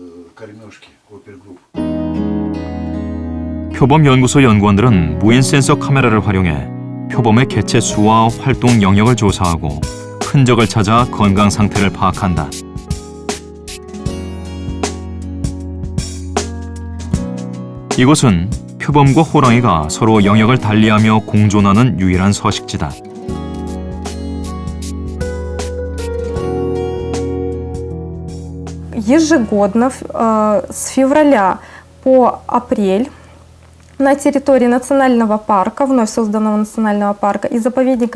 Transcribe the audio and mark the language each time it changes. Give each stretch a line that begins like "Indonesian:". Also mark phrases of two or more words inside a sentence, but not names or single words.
Korean: 표범 연구소 연구원들은 무인 센서 카메라를 활용해 표범의 개체 수와 활동 영역을 조사하고 흔적을 찾아 건강 상태를 파악한다. 이곳은 표범과 호랑이가 서로 영역을 달리하며 공존하는 유일한 서식지다.
Russian: Ежегодно с февраля по апрель на территории национального парка, вновь созданного национального парка и заповедника